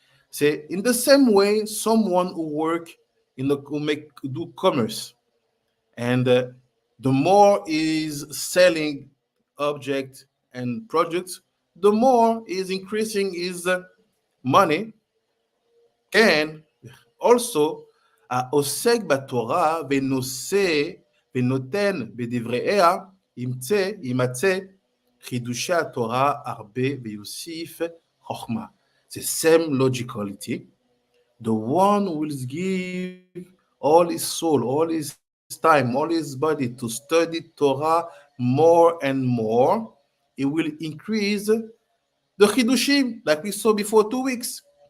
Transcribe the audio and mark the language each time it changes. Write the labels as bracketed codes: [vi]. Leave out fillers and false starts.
[en] Say, in the same way, someone who work do commerce, and the more is selling objects and products, the more is increasing his money. And also, [he] העוסק בתורה ונושא ונותן בדברייה, יימצא חידושי התורה הרבה ויוסיף חוכמה. [en] The same logicality. The one who will give all his soul, all his time, all his body to study Torah more and more, he will increase the chidushim, like we saw before 2 weeks.